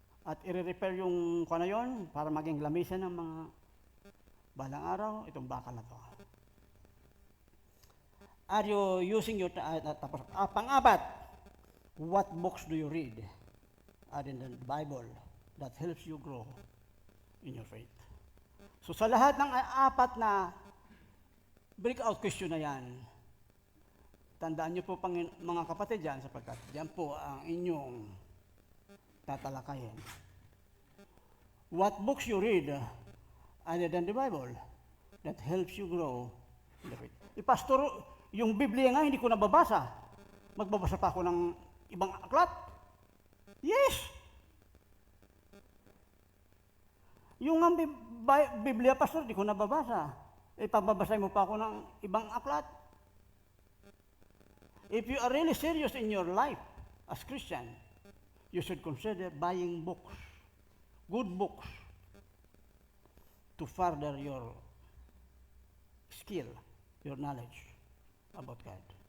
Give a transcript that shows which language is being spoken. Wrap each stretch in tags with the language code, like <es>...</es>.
<tl>At i-repair yung na yon para maging lamisan ng mga balang araw, itong bakal na to.</tl> <en>Are you using your... pang-apat, what books do you read other than the Bible that helps you grow in your faith?</en> <tl>So sa lahat ng apat na breakout question na yan, tandaan niyo po mga kapatid dyan, sapagkat yan po ang inyong tatalakayin.</tl> <en>What books you read other than the Bible that helps you grow in the faith?</en> <tl>Pastor, yung Biblia nga hindi ko nababasa. Magbabasa pa ako ng ibang aklat? Yes! Yung nga Biblia, pastor, di ko nababasa. Ipababasay mo pa ako ng ibang aklat.</tl> <en>If you are really serious in your life as Christian, you should consider buying books, good books, to further your skill, your knowledge about God.</en>